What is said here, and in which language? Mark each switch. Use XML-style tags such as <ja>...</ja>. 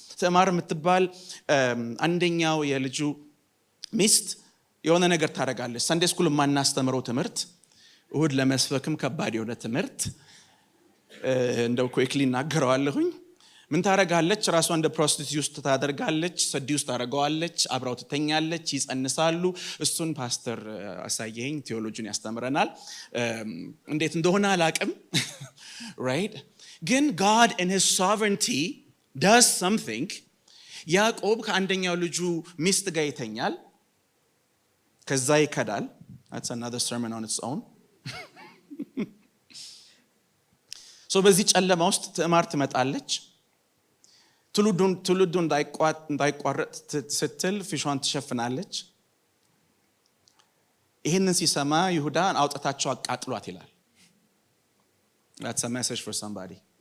<am>ትዕማር የምትባል አንደኛው የልጁ ሚስት የሆነ ነገር ታደርጋለች። ሰንዴ ስኩል የማናስተምረው ትምህርት፣ እሁድ ለመስበክም ከባድ የሆነ ትምህርት እንደው ኩዊክሊ እናገረዋለሁኝ። ምን ታደርጋለች? ራሷን እንደ ፕሮስቲቲዩት ታደርጋለች፣ ሰዲውስ ታደርገዋለች፣ አብራው ትተኛለች፣ ይጸንሳሉ። እሱን ፓስተር አሳየኝ ቴዎሎጂን ያስተምረናል። እንዴት እንደሆነ አላቅም right?</am> <en>ግን God in his sovereignty does something.</en> <am>ያዕቆብ ከአንደኛው ልጁ ሚስት ጋር ይተኛል፣ ከዛ ይከዳል።</am> <en>That's another sermon on its own.</en> <am>So በዚህ ጨለማ ውስጥ ትዕማር ትመጣለች። ትውልዱ እንዳይቋረጥ ስትል ፊሿን ትሸፍናለች። ይህንን ሲሰማ ይሁዳን አውጥታቸው አቃጥሏት ይላል።</am> <en>That's a message for somebody.</en>